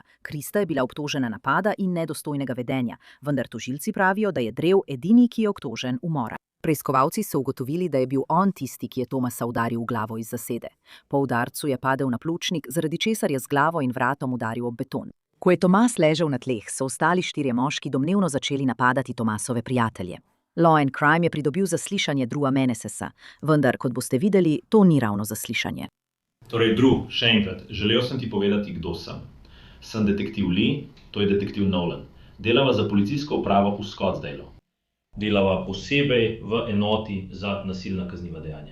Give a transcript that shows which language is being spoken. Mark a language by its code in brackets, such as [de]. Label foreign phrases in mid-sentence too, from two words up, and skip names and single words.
[sl] Krista je bila obtožena napada in nedostojnega vedenja, vendar tožilci pravijo, da je Drew edini, ki je obtožen umora. Preiskovalci so ugotovili, da je bil on tisti, ki je Tomasa udaril v glavo iz zasede. Po udarcu je padel na pljučnik, zaradi česar je z glavo in vratom udaril ob beton. Ko je Tomas ležal na tleh, so ostali 4 moški domnevno začeli napadati Tomasove prijatelje. Law and Crime je pridobil zaslišanje Drewa Menendeza, vendar, kot boste videli, to ni ravno zaslišanje. Torej, Drew, še enkrat, želel sem ti povedati, kdo sem. Sem detektiv Lee, to je detektiv Nolan. Delava za policijsko upravo v Scottsdaleu. Delava posebej v enoti za nasilna kazniva dejanja.